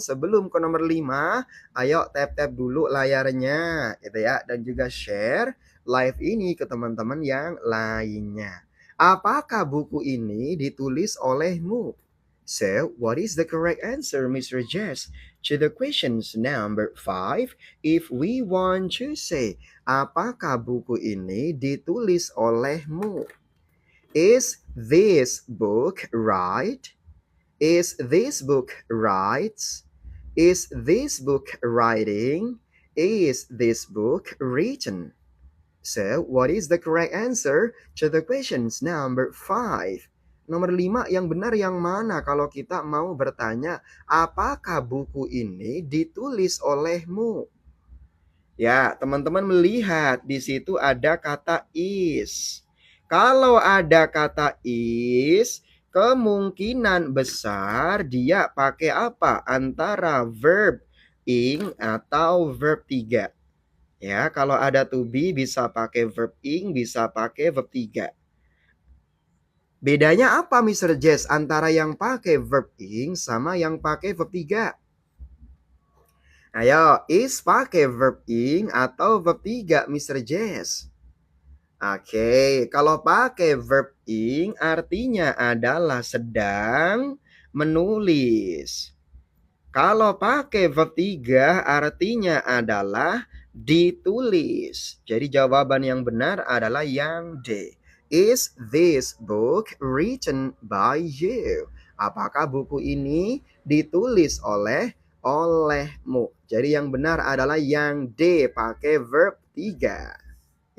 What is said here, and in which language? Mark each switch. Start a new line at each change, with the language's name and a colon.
Indonesian: Sebelum ke nomor 5, ayo tap-tap dulu layarnya gitu ya, dan juga share live ini ke teman-teman yang lainnya. Apakah buku ini ditulis olehmu?
English: So, what is the correct answer, Mr. Jess, to the questions number 5? If we want to say,
Indonesian: apakah buku ini ditulis olehmu?
English: Is this book right? Is this book right? Is this book writing? Is this book written? So, what is the correct answer to the questions number 5?
Indonesian: Nomor 5 yang benar yang mana kalau kita mau bertanya, apakah buku ini ditulis olehmu? Ya, teman-teman melihat di situ ada kata is. Kalau ada kata is, kemungkinan besar dia pakai apa? Antara verb ing atau verb 3. Ya, kalau ada to be bisa pakai verb ing, bisa pakai verb 3. Bedanya apa, Mr. Jess, antara yang pakai verb ing sama yang pakai verb 3? Ayo, is pakai verb ing atau verb 3, Mr. Jess? Oke, kalau pakai verb ing artinya adalah sedang menulis. Kalau pakai verb 3 artinya adalah ditulis. Jadi jawaban yang benar adalah yang D.
English: Is this book written by you?
Indonesian: Apakah buku ini ditulis olehmu? Jadi yang benar adalah yang D, pakai verb 3.